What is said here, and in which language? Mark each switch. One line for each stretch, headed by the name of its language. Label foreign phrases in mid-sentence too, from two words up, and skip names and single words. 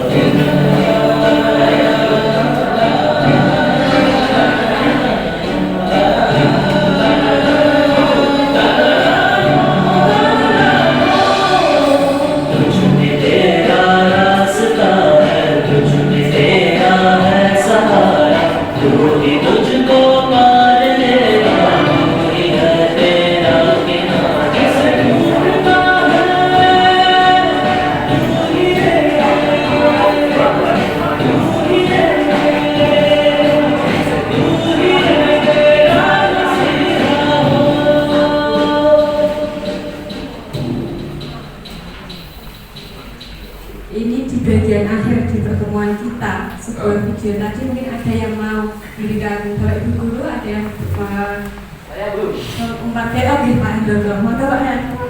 Hindi: तुझमें तेरा रास्ता है तुझमें तेरा है सहारा तू ही तुझको पार लेगा तू ही है तेरा किनारा ढूंढता है तू ही है तू ही है तू ही है तेरा मसीहा हो
Indonesian: Ini di bagian akhir di pertemuan kita sebuah video tadi mungkin ada yang mau berikan Bapak Ibu Guru, ada yang empat oke Pak Hendono, monggo Pak Hen.